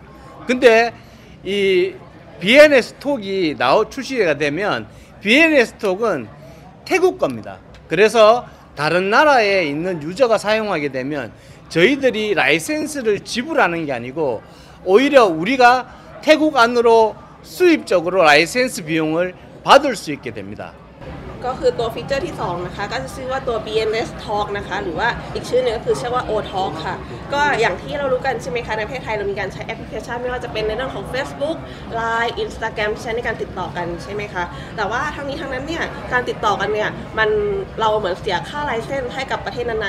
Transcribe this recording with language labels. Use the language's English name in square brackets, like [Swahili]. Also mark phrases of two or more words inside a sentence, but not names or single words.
[Korean] 근데 이 BNS 톡이 출시가 되면 BNS 톡은 태국 겁니다. 그래서 다른 나라에 있는 유저가 사용하게 되면 저희들이 라이센스를 지불하는 게 아니고 오히려 우리가 태국 안으로 수입적으로 라이센스 비용을 받을 수 있게 됩니다. [Thai] ก็คือตัวฟีเจอร์ที่2นะคะก็จะชื่อว่าตัว BNS Talk นะคะหรือว่าอีกชื่อหนึงก็คือชื่อว่า O Talk ค่ะก็อย่างที่เรารู้กันใช่ไหมคะในประเทศไทยเรามีการใช้แอปพลิเคชันไม่ว่าจะเป็นในเรื่องของ Facebook Line Instagram ที่ใช้ในการติดต่อกันใช่ไหมคะแต่ว่าทั้งนี้ทั้งนั้นเนี่ยการติดต่อกันเนี่ยเราเหมือนเสียค่าไลเซนส์ให้กับประเทศนั้น